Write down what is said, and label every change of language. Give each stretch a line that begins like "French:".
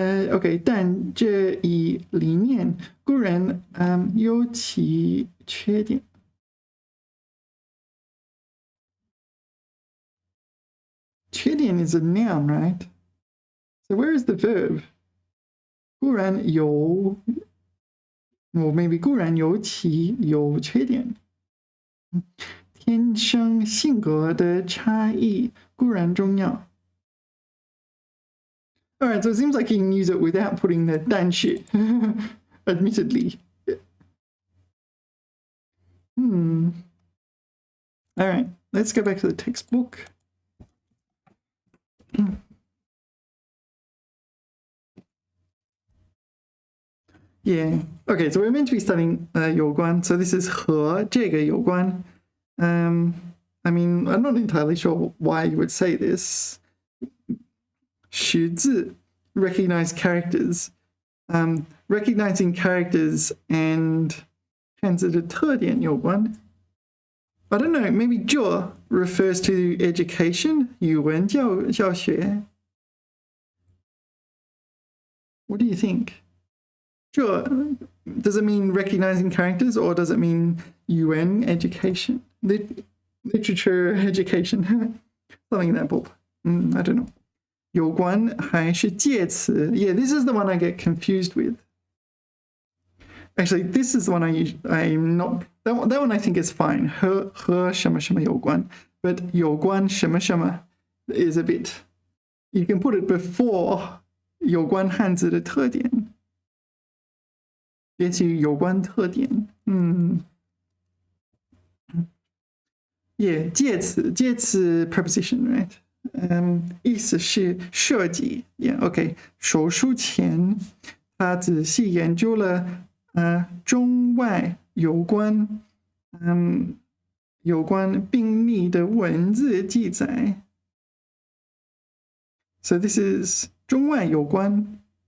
Chinese: OK， 但这一理念固然有其缺点。
English: 缺点 is a noun, right? So where is the verb?
Chinese: 固然有
English: or maybe
Chinese: 固然有其有缺点。天生性格的差异固然重要。
English: All right, so it seems like you can use it without putting the 但是 admittedly. All right, let's go back to the textbook. Yeah. Okay, so we're meant to be studying 有关. So this is
Chinese: 和这个有关.
English: I mean, I'm not entirely sure why you would say this. 识字, recognize characters. Recognizing characters and
Chinese: 汉字的特点有关.
English: I don't know, maybe 这 refers to education,
Chinese: 语文教学.
English: What do you think? 这 does it mean recognizing characters or does it mean 语文 education? Literature education? Something in that book. I don't know.
Chinese: 有关还是介词?
English: Yeah, this is the one I get confused with. Actually, this is the one I'm not. That one I think is fine.
Chinese: 和什么什么有关,
English: but
Chinese: 有关什么什么
English: is a bit. You can put it before
Chinese: 有关汉字的特点. 也许有关特点.
English: Yeah, 介词 preposition, right?
Chinese: 意思是设计.
English: Yeah, okay.
Chinese: 手术前，他仔细研究了中外有关病例的文字记载.
English: So this is
Chinese: 中外有关.